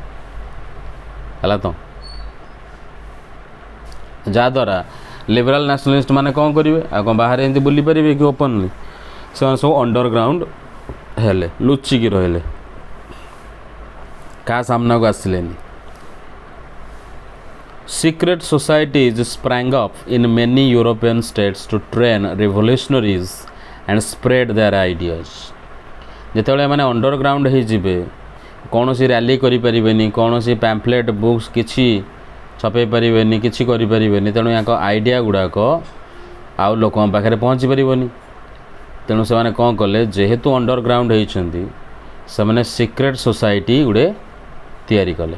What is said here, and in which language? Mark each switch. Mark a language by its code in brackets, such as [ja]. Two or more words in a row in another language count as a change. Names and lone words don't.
[or] ହେଲା ତ, ଯାହାଦ୍ୱାରା [en] liberal nationalist [or] ମାନେ କ'ଣ କରିବେ? ଆଉ କ'ଣ ବାହାରେ ଏମିତି ବୁଲି ପାରିବେ କି ଓପନ୍ଲି? ସେମାନେ ସବୁ ଅଣ୍ଡରଗ୍ରାଉଣ୍ଡ ହେଲେ, ଲୁଚିକି ରହିଲେ, କାହା ସାମ୍ନାକୁ ଆସିଲେନି। [en] Secret societies sprang up in many European states to train revolutionaries and spread their ideas. [or] ଯେତେବେଳେ ଏମାନେ ଅଣ୍ଡରଗ୍ରାଉଣ୍ଡ ହେଇଯିବେ, କୌଣସି ର୍ୟାଲି କରିପାରିବେନି, କୌଣସି [en] pamphlet books [or] କିଛି ଛପେଇ ପାରିବେନି, କିଛି କରିପାରିବେନି। ତେଣୁ ୟାଙ୍କ ଆଇଡ଼ିଆ ଗୁଡ଼ାକ ଆଉ ଲୋକଙ୍କ ପାଖରେ ପହଞ୍ଚି ପାରିବନି। ତେଣୁ ସେମାନେ କ'ଣ କଲେ, ଯେହେତୁ ଅଣ୍ଡରଗ୍ରାଉଣ୍ଡ ହେଇଛନ୍ତି, ସେମାନେ [en] secret society [or] ଗୁଡ଼େ ତିଆରି କଲେ।